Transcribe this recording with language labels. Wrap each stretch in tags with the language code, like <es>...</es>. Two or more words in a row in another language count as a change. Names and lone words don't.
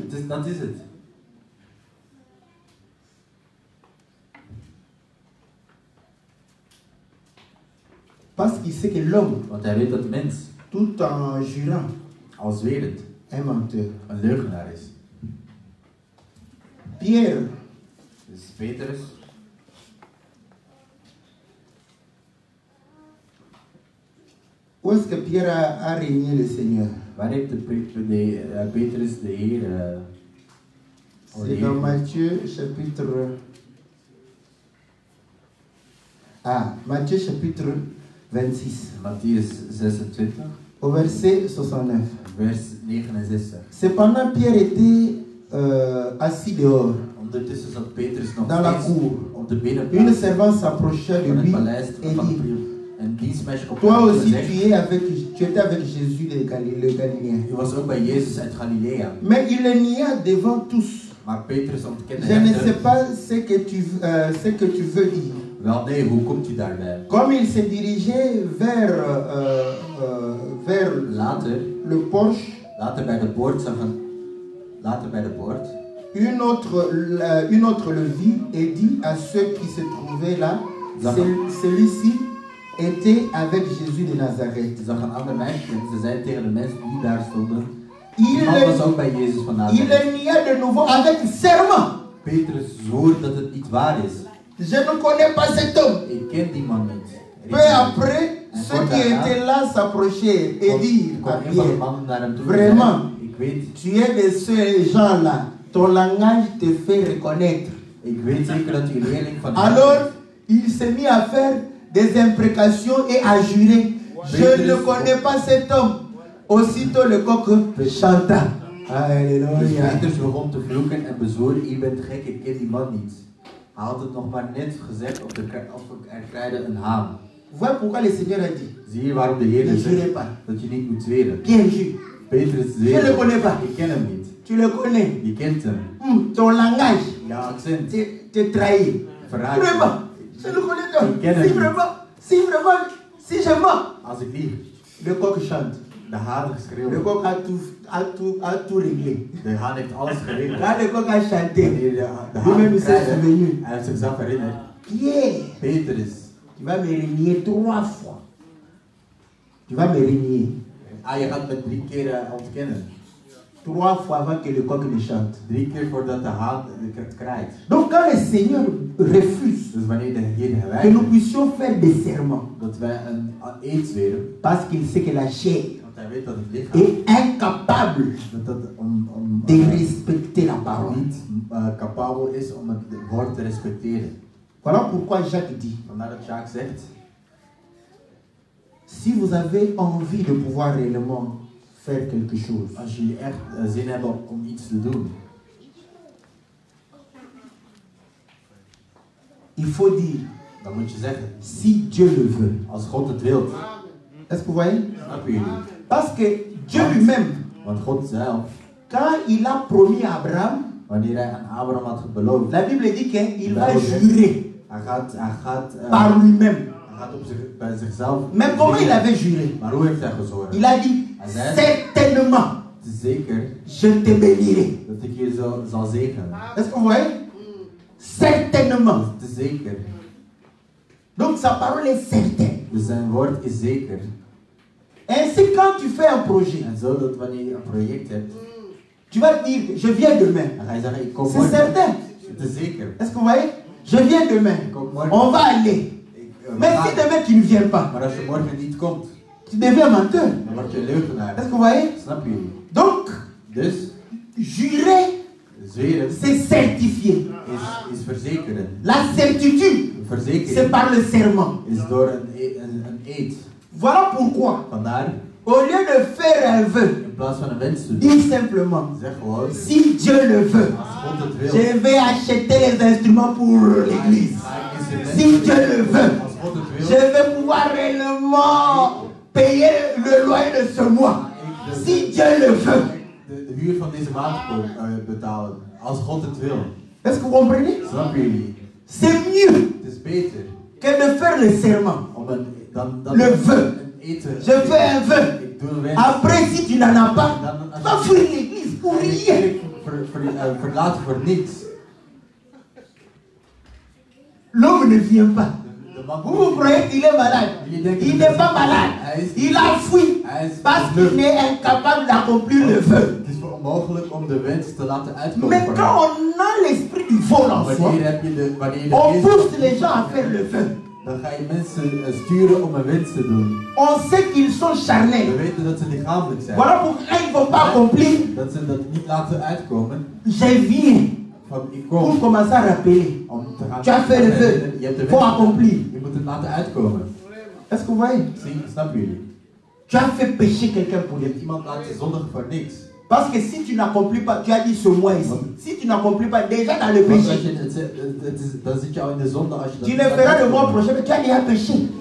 <nl>Dat is het.</nl> <fr>Parce qu'il sait que l'homme,</fr> <nl>Want hij weet dat de mens,</nl> <fr>tout en jurant,</fr> <nl>als werend,</nl> <fr>est menteur.</fr> <nl>een leugenaar is.</nl> <fr>Pierre,</fr> <nl>Dus Petrus,</nl> <fr>où est-ce que Pierre a régné le Seigneur?</fr> <nl>waar heeft Petrus de Heer</nl> <fr>C'est dans Matthieu chapitre Ah, Matthieu chapitre 26.</fr> <nl>Matthäus 26.</nl> <fr>Au verset 69.</fr> <nl>Vers 69.</nl> <fr>Cependant, Pierre était assis dehors,</fr> <nl>Ondertussen zat Petrus nog</nl> <fr>dans la</fr> <nl>steeds</nl> <fr>cour.</fr> <nl>op de</nl> <fr>Une</fr> <nl>binnenplaats</nl> <fr>servante s'approcha de</fr> <nl>van het</nl> <fr>lui</fr> <nl>paleis</nl> <fr>et</fr> <nl>van</nl> <fr>dit,</fr> <nl>een dienstmeisje op</nl> <fr>toi</fr> <nl>hem</nl> <fr>aussi</fr> <nl>gezegd.</nl> <fr>tu étais avec Jésus le Galiléen.</fr> <nl>U was ook bij Jezus uit Galilea.</nl> <fr>Mais il le nia devant tous.</fr> <nl>Maar Petrus ontkende</nl> <fr>Je ne sais</fr> <nl>hem.</nl> <fr>pas ce que tu veux dire.</fr> <nl>Wel nee, hoe komt u daarbij?</nl> <fr>Comme il se dirigeait vers</fr> <nl>Later</nl> <fr>le porche,</fr> <nl>bij de poort zag een... Later bij de poort</nl> <fr>une autre le vit et dit à ceux qui se trouvaient là, celui-ci était avec Jésus de Nazareth.</fr> <nl>zag een ander meisje en ze zei tegen de mensen die daar stonden.</nl> <fr>Il</fr> <nl>Die man was ook bij Jezus van</nl> <fr>le</fr> <nl>Nazareth.</nl> <fr>nia de nouveau avec serment.</fr> <nl>Petrus zwoer dat het niet waar is.</nl> <fr>Je ne connais pas cet homme.</fr> <nl>Ik ken die man niet.</nl> <fr>Peu après, ceux qui étaient là s'approchaient et dirent à Pierre, vraiment,</fr> <nl>ik weet,</nl> <fr>tu es de ces gens-là. Ton langage te fait reconnaître.</fr> <nl>ik weet zeker dat u leerling van</nl> <fr>Alors, il s'est mis à faire des imprécations et à jurer. Je ne connais pas cet homme. Aussitôt le coq chanta.</fr> <nl>Dus</nl> <fr>Alléluia.</fr> <nl>Petrus begon te vloeken en bezwoer, u bent gek, ik ken die man niet. Hij had het nog maar net gezegd of er kraaide een haan.</nl> <fr>Voilà pourquoi le Seigneur a dit,</fr> <nl>Zie je waarom de Heer</nl> <fr>ne jurez</fr> <nl>zegt</nl> <fr>pas.</fr> <nl>dat je niet moet zweren?</nl> <fr>Pierre jure.</fr> <nl>Petrus</nl> <fr>Je ne le</fr> <nl>zweert,</nl> <fr>connais pas.</fr> <nl>ik ken hem niet.</nl> <fr>Tu le connais.</fr> <nl>Je kent hem.</nl> <fr>Ton langage</fr> <nl>Ja, accent.</nl> <fr>te trahit.</fr> <nl>Verraad.</nl> <fr>Vraiment. Je le connais pas.</fr> <nl>Ik ken hem</nl> <fr>Si</fr> <nl>niet.</nl> <fr>vraiment, si je mens.</fr> <nl>Als ik lieg,</nl> <fr>Le coq chante.</fr> <nl>de haan</nl> <fr>Le</fr> <nl>geschreeuwd.</nl> <fr>coq a tout réglé.</fr> <nl>De haan heeft alles geregeld.</nl> <fr>Quand le coq a chanté,</fr> <nl>Wanneer de</nl> <fr>lui-même</fr> <nl>haan</nl> <fr>il s'est</fr> <nl>kraaide,</nl> <fr>souvenu.</fr> <nl>hij heeft zichzelf herinnerd.</nl> <fr>Pierre,</fr> <nl>Petrus,</nl> <fr>tu vas me renier 3 fois. Tu vas me renier.</fr> <nl>je gaat me 3 keer ontkennen.</nl> <fr>3 fois avant que le coq ne chante.</fr> <nl>3 keer voordat de haan het kraait.</nl> <fr>Donc quand le Seigneur refuse</fr> <nl>Dus wanneer de Heer</nl> <fr>que nous</fr> <nl>weigert</nl> <fr>puissions faire des serments,</fr> <nl>dat wij een eed zweren,</nl> <fr>parce qu'il sait que la chair</fr> <nl>want hij weet dat het lichaam</nl> <fr>est incapable</fr> <nl>dat</nl> <fr>de respecter la parole.</fr> <nl>niet capabel is om het woord te respecteren.</nl> <fr>Voilà pourquoi Jacques dit,</fr> <nl>Vandaar dat Jacques zegt,</nl> <fr>si vous avez envie de pouvoir réellement faire quelque chose,</fr> <nl>als jullie echt zin hebben om iets te doen,</nl> <fr>il faut dire,</fr> <nl>dan moet je zeggen,</nl> <fr>si Dieu le veut.</fr> <nl>als God het wil.</nl> <fr>Est-ce que vous voyez?</fr> <nl>Snappen jullie?</nl> <fr>Parce que Dieu lui-même,</fr> <nl>Want God zelf,</nl> <fr>quand il a promis à Abraham,</fr> <nl>wanneer hij aan Abraham had beloofd,</nl> <fr>la Bible dit qu'il va jurer</fr> <nl>hij gaat</nl> <fr>par lui-même.</fr> <nl>bij zichzelf.</nl> <fr>Mais comment il avait juré?</fr> <nl>Maar hoe heeft hij gezorgd?</nl> <fr>Il a dit,</fr> <nl>Hij zei,</nl> <fr>certainement,</fr> <nl>het is zeker</nl> <fr>je te bénirai.</fr> <nl>dat ik je zal zegenen.</nl> <fr>Est-ce que vous voyez? Certainement.</fr> <nl>Het is zeker.</nl> <fr>Donc sa parole est certaine.</fr> <nl>Dus zijn woord is zeker.</nl> <fr>Ainsi, quand tu fais un projet,</fr> <nl>En zo dat wanneer je een project hebt,</nl> <fr>tu vas dire, je viens demain.</fr> <nl>dan ga je zeggen, ik kom</nl> <fr>C'est</fr> <nl>morgen.</nl> <fr>certain.</fr> <nl>Het is zeker.</nl> <fr>Est-ce que vous voyez? Je viens demain.</fr> <nl>Ik kom morgen.</nl> <fr>On va aller. Mais si demain tu ne viens pas,</fr> <nl>Maar als je morgen niet komt,</nl> <fr>tu deviens menteur.</fr> <nl>dan word je leugenaar.</nl> <fr>Est-ce que vous voyez?</fr> <nl>Snap je?</nl> <fr>Donc,</fr> <nl>Dus,</nl> <fr>jurer,</fr> <nl>zweren</nl> <fr>c'est certifier.</fr> <nl>is verzekeren.</nl> <fr>La certitude, c'est</fr> <nl>Verzekering</nl> <fr>par le serment.</fr> <nl>is door een eed.</nl> <fr>Voilà pourquoi,</fr> <nl>Vandaar,</nl> <fr>au lieu de faire un vœu,</fr> <nl>in plaats van een wens te doen,</nl> <fr>dis simplement,</fr> <nl>zeg gewoon,</nl> <fr>si Dieu le veut,</fr> <nl>als God het wil,</nl> <fr>je vais acheter les instruments pour l'église. Si Dieu le veut,</fr> <nl>als God het wil,</nl> <fr>je vais pouvoir réellement payer le loyer de ce mois. Si Dieu le veut.</fr> <nl>de huur van deze maand betalen. Als God het wil.</nl> <fr>Est-ce que vous comprenez?</fr> <nl>Snappen jullie?</nl> <fr>C'est mieux</fr> <nl>Het is beter</nl> <fr>que de faire le serment.</fr> <nl>om dan</nl> <fr>Le vœu.</fr> <nl>een eten.</nl> <fr>Je fais un vœu.</fr> <nl>Ik doe een wens.</nl> <fr>Après, si tu n'en as pas,</fr> <nl>Dan</nl> <fr>tu vas fuir l'église pour rien.</fr> <nl>verlaten voor niets.</nl> <fr>L'homme ne vient pas.</fr> <nl>De man</nl> <fr>Vous vous croyez qu'il est malade? Il n'est pas malade. Il a fui parce qu'il est incapable d'accomplir le vœu.</fr> <nl>Het is onmogelijk om de wens te laten uitkomen.</nl> <fr>Mais quand on a l'esprit du vol en soi,</fr> <nl>Wanneer heb je de</nl> <fr>on</fr> <nl>geest,</nl> <fr>pousse les gens à faire le vœu.</fr> <nl>dan ga je mensen sturen om een wens te doen.</nl> <fr>On sait qu'ils sont</fr> <nl>We</nl> <fr>charnels.</fr> <nl>weten dat ze lichamelijk zijn.</nl> <fr>Voilà pourquoi ils ne vont pas accomplir.</fr> <nl>Dat ze dat niet laten uitkomen.</nl> <fr>Je viens Pour commencer à rappeler. Tu as fait le vœu. Il faut accomplir. Est-ce que vous voyez? Tu as fait pécher quelqu'un pour lui. Parce que si tu n'accomplis pas, tu as dit ce mois ici. Si tu n'accomplis pas, déjà dans le péché, tu le feras le mois prochain, mais tu as déjà péché.</fr>